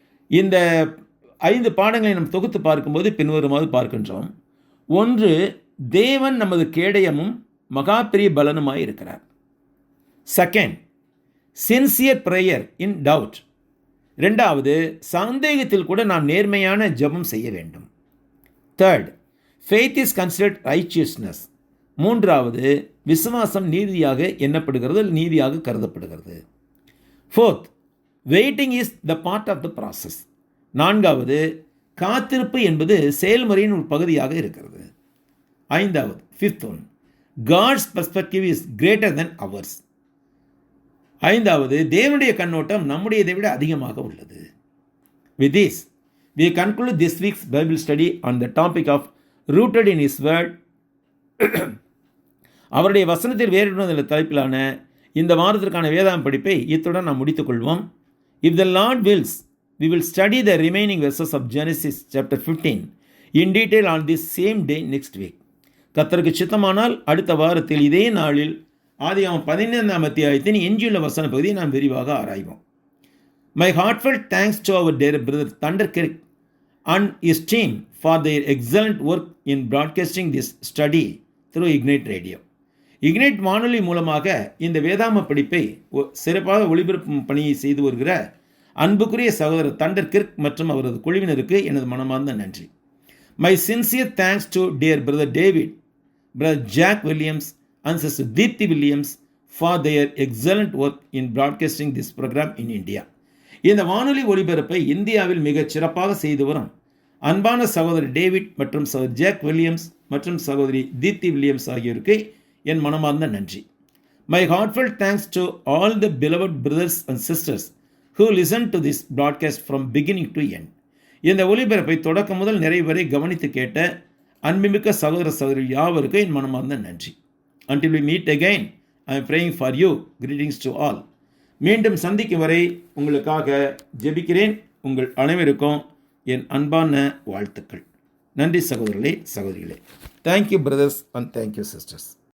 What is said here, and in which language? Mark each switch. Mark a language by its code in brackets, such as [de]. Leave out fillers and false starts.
[ta] இந்த 5 பாடங்களை நாம் தொகுத்து பார்க்கும்போது பின்வருமாறு பார்க்கின்றோம். 1, தேவன் நமது கேடயமும் மகா பெரிய பலனுமாய் இருக்கிறார். [en] 2, sincere prayer in doubt. [ta] 2வது, சந்தேகத்தில் கூட நாம் நேர்மையான ஜெபம் செய்ய வேண்டும். [en] 3rd, faith is considered righteousness. [ta] 3வது, விசுவாசம் நீதியாக எண்ணப்படுகிறது, நீதியாக கருதப்படுகிறது. [en] 4th, waiting is the part of the process. [ta] 4வது, காத்திருப்பு என்பது செயல்முறையின் ஒரு பகுதியாக இருக்கிறது. [en] 5வது, 5th one, God's perspective is greater than ours. [ta] 5வது, தேவனுடைய கண்ணோட்டம் நம்முடையதை விட அதிகமாக உள்ளது. [en] With this, We conclude this week's Bible study on the topic of rooted in His Word. [ta] அவருடைய வசனத்தில் வேறுபடுவதில் தலைப்பிலான இந்த வாரத்திற்கான வேதாம் படிப்பை இத்துடன் நாம் முடித்துக்கொள்வோம். [en] If the Lord wills, we will study the remaining verses of Genesis chapter 15 in detail on this same day next week. [ta] கர்த்தருக்கு சித்தமானால் அடுத்த வாரத்தில் இதே நாளில் ஆதியாகமம் 15ஆம் அத்தியாயத்தின் எஞ்சியுள்ள வசன பகுதியை நாம் விரிவாக ஆராய்வோம். [en] My heartfelt thanks to our dear brother Thunder Kirk and his team for their excellent work in broadcasting this study through Ignite Radio. [ta] Ignite வானொலி மூலமாக இந்த வேதாம படிப்பை சிறப்பாக ஒளிபரப்பும் பணியை செய்து வருகிற அன்புக்குரிய சகோதரர் தண்டர் கிர்க் மற்றும் அவரது குழுவினருக்கு எனது மனமார்ந்த நன்றி. [en] My sincere thanks to dear brother David, brother Jack Williams and sister Deepti Williams for their excellent work in broadcasting this program in India. [ta] இந்த வானொலி ஒளிபரப்பை இந்தியாவில் மிகச் சிறப்பாக செய்து வரும் அன்பான சகோதரர் டேவிட் மற்றும் சகோதரி ஜாக் வில்லியம்ஸ் மற்றும் சகோதரி தீப்தி வில்லியம்ஸ் ஆகியோருக்கு என் மனமார்ந்த நன்றி. [en] My heartfelt thanks to all the beloved brothers and sisters who listened to this broadcast from beginning to end. [ta] இந்த ஒளிபரப்பை தொடக்கம் முதல் நிறைவு வரை கவனித்து கேட்ட அன்புமிக்க சகோதர சகோதரி யாவருக்கும் என் மனமார்ந்த நன்றி. [en] Until we meet again, I am praying for you. Greetings to all. [ta] மீண்டும் சந்திக்கும் வரை உங்களுக்காக ஜெபிக்கிறேன். உங்கள் அனைவருக்கும் என் அன்பான வாழ்த்துக்கள். நன்றி சகோதரர்களே, சகோதரிகளே. [en] Thank you brothers and thank you sisters.